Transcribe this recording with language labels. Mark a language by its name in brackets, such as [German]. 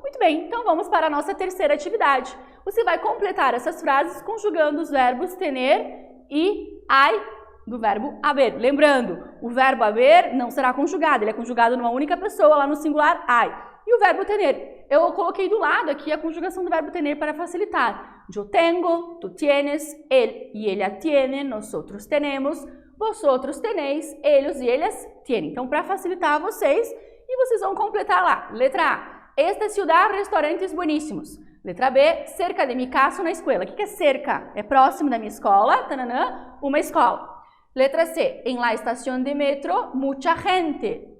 [Portuguese] Muito bem, então vamos para a nossa terceira atividade. Você vai completar essas frases conjugando os verbos tener e hay do verbo haver. Lembrando, o verbo haver não será conjugado, ele é conjugado numa única pessoa, lá no singular hay. E o verbo tener? Eu coloquei do lado aqui a conjugação do verbo tener para facilitar. [Spanish] Yo tengo, tú tienes, él y ella tienen, nosotros tenemos, vosotros tenéis, ellos y ellas tienen. [Portuguese] Então, para facilitar vocês, e vocês vão completar lá. Letra A. [Spanish] Esta ciudad, restaurantes bueníssimos. [Portuguese] Letra B. [Spanish] Cerca de mi casa, na escuela. [Portuguese] O que é cerca? É próximo da minha escola, tananã, uma escola. Letra C. [Spanish] En la estación de metro, mucha gente.